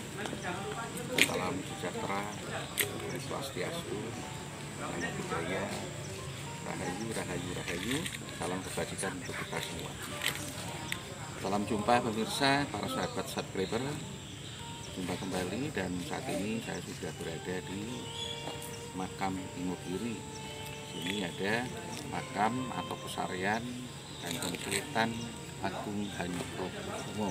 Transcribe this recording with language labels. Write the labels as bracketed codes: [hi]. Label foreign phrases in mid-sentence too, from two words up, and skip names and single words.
[id] Salam sejahtera, [ban] swastiastu, [pi] namo buddhaya, [jv] rahayu, rahayu, rahayu. [id] Salam kebajikan untuk kita semua. Salam jumpa pemirsa, para sahabat subscriber. Jumpa kembali dan saat ini saya sudah berada di makam Imogiri. Sini ada makam atau pesarian Kanjeng Sultan Agung Hanyokrokusumo.